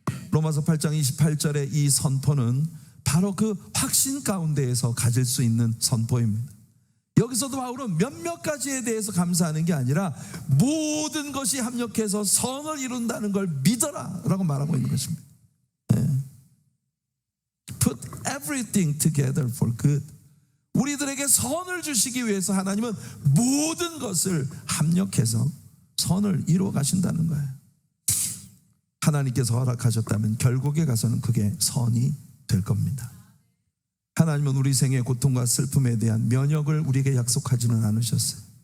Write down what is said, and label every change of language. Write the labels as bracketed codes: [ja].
[ko] 로마서 8장 28절의 이 선포는 바로 그 확신 가운데에서 가질 수 있는 선포입니다. 여기서도 바울은 몇몇 가지에 대해서 감사하는 게 아니라 모든 것이 합력해서 선을 이룬다는 걸 믿어라 라고 말하고 있는 것입니다. [en] Put everything together for good. [ko] 우리들에게 선을 주시기 위해서 하나님은 모든 것을 합력해서 선을 이루어 가신다는 거예요. 하나님께서 허락하셨다면 결국에 가서는 그게 선이 될 겁니다. 하나님은 우리 생의 고통과 슬픔에 대한 면역을 우리에게 약속하지는 않으셨어요.